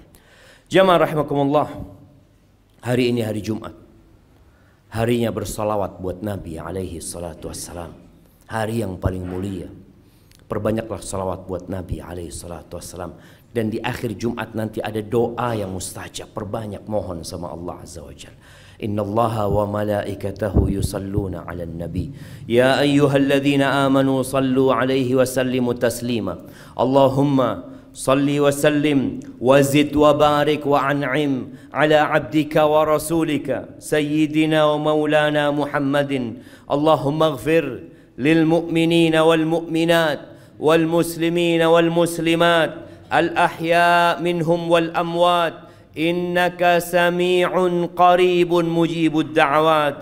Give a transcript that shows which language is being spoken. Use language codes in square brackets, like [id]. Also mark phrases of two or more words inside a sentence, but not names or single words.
[id] Jamaah rahimakumullah, hari ini hari Jumat, harinya bersolawat buat Nabi [ar] عليه الصلاة والسلام, [id] hari yang paling mulia. Perbanyaklah salawat buat Nabi [ar] عليه الصلاة والسلام. [id] Dan di akhir Jumat nanti ada doa yang mustajab. Perbanyak mohon sama Allah [ar] عز وجل. إن الله وملائكته يصلون على النبي يا أيها الذين آمنوا صلوا عليه وسلموا تسليما. Allahumma صل وسلم وزد وبارك وأنعم على عبدك ورسولك سيدنا ومولانا محمد. اللهم اغفر للمؤمنين والمؤمنات والمسلمين والمسلمات الأحياء منهم والأموات إنك سميع قريب مجيب الدعوات.